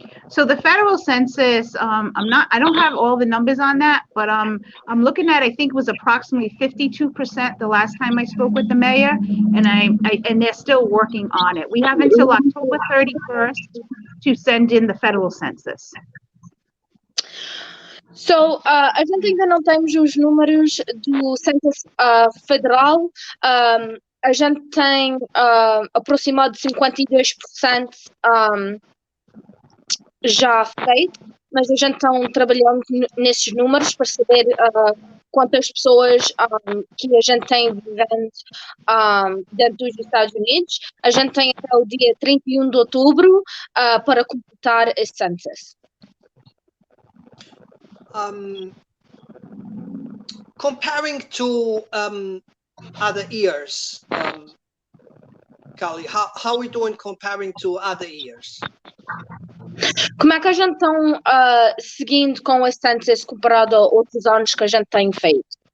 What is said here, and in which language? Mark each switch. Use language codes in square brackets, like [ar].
[en] So the federal census, I don't have all the numbers on that, but I'm looking at, I think it was approximately 52% the last time I spoke with the mayor, and they're still working on it. We have until October 31st to send in the federal census. [pt] So, a gente ainda não temos os números do census federal. A gente tem aproximado de 52% já feito, mas a gente está trabalhando nesses números para saber quantas pessoas que a gente tem vivendo dentro dos Estados Unidos. A gente tem até o dia 31 de outubro para completar esse census. [en] Comparing to other years, Callie, how are we doing comparing to other years? [pt] Como é que a gente está seguindo com esse census comparado a outros anos que a gente tem feito?